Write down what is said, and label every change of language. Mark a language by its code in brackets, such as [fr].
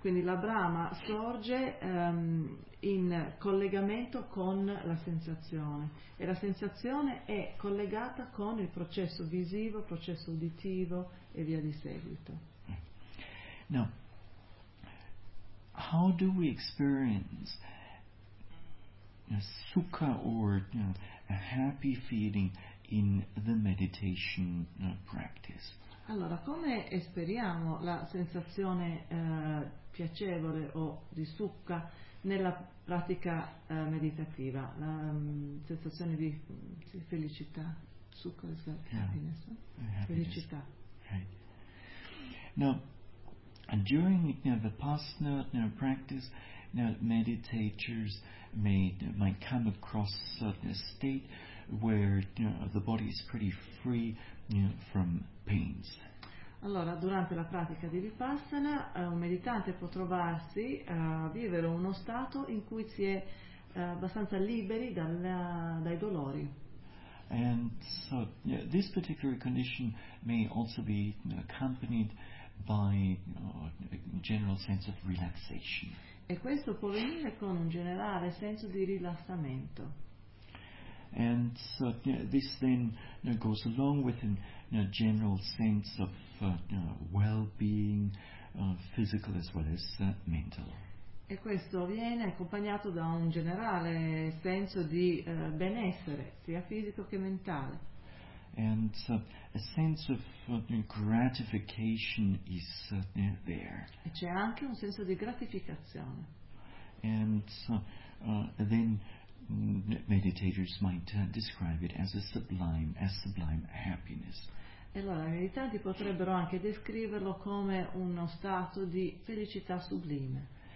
[it] Quindi la brama sorge in collegamento con la sensazione, e la sensazione è collegata con il processo visivo, processo uditivo, e via di seguito. [en] Now, how do we experience sukha or a happy feeling in the meditation practice? [it] Allora, come esperiamo la sensazione piacevole o di succa nella pratica meditativa, la sensazione di felicità, succa, happiness, felicità? [en] Right. Now, during the past practice, meditators might come across a state where the body is pretty free from pains. [it] Allora, durante la pratica di Vipassana, un meditante può trovarsi a vivere uno stato in cui si è abbastanza liberi dai dolori. [en] And so this particular condition may also be accompanied by a general sense of relaxation. [it] E questo può venire con un generale senso di rilassamento. [en] And so this then goes along with a general sense of well-being, physical as well as mental. [it] E questo viene accompagnato da un generale senso di benessere, sia fisico che mentale. [en] And a sense of gratification is there. [it] E c'è anche un senso di gratificazione. [en] And then meditators might describe it as sublime happiness. [it] E allora i meditanti potrebbero anche descriverlo come uno stato di felicità sublime.